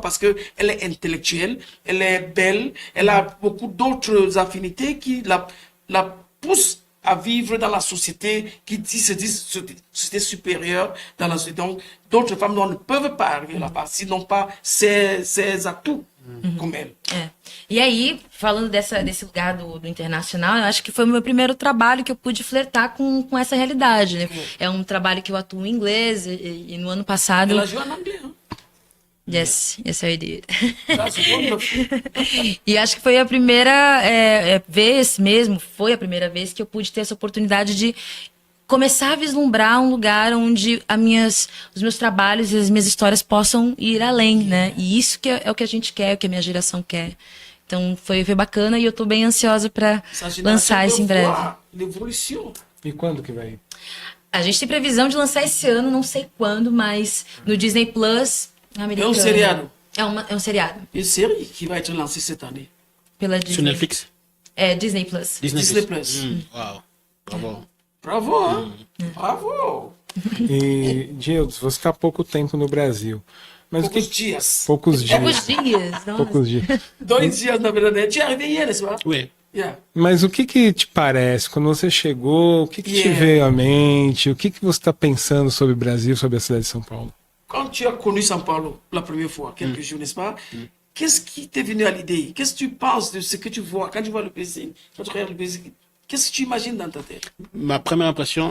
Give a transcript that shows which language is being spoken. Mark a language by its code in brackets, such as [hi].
[fr] Parce qu'elle est intellectuelle, elle est belle, elle a beaucoup d'autres affinités qui la poussent à vivre dans la société qui se disent société supérieure dans la société. Donc, d'autres femmes ne peuvent pas arriver là-bas, s'ils n'ont pas ces atouts [pt] como ele. E aí, falando desse lugar do internacional, eu acho que foi o meu primeiro trabalho que eu pude flertar com essa realidade, né? É um trabalho que eu atuo em inglês e no ano passado... Ela ajuda em inglês, hein? [en] Yes, I did. That's wonderful. [pt] E acho que foi a primeira vez mesmo, foi a primeira vez que eu pude ter essa oportunidade de começar a vislumbrar um lugar onde os meus trabalhos e as minhas histórias possam ir além, né? E isso que é o que a gente quer, o que a minha geração quer. Então foi bem bacana e eu tô bem ansiosa para lançar isso em breve. E quando que vai? A gente tem previsão de lançar esse ano, não sei quando, mas no Disney Plus americano. É um seriado? É um seriado. [fr] Une série qui va être lancée cette année. [pt] Pela Disney. [fr] Sur Netflix? [pt] É, Disney Plus. Disney Plus. Uau, bravo. Bravo, hein? Bravo! E, Gildes, você está há pouco tempo no Brasil. Mas Poucos dias. Poucos dias. Poucos dias. Nossa. Poucos dias. 2 dias, na verdade. [fr] Tu es arrivé hier, n'est-ce pas? Oui. [en] Yeah. [pt] Mas o que te parece? Quando você chegou, o que te veio à mente? O que você está pensando sobre o Brasil, sobre a cidade de São Paulo? [fr] Quand tu as connu São Paulo la première fois, quelques jours, n'est-ce pas? Qu'est-ce qui t'est venu à l'idée? Qu'est-ce que tu penses de ce que tu vois quand tu vois le Brésil? Quand tu regardes le Brésil, qu'est-ce que tu imagines dans ta tête? Ma première impression,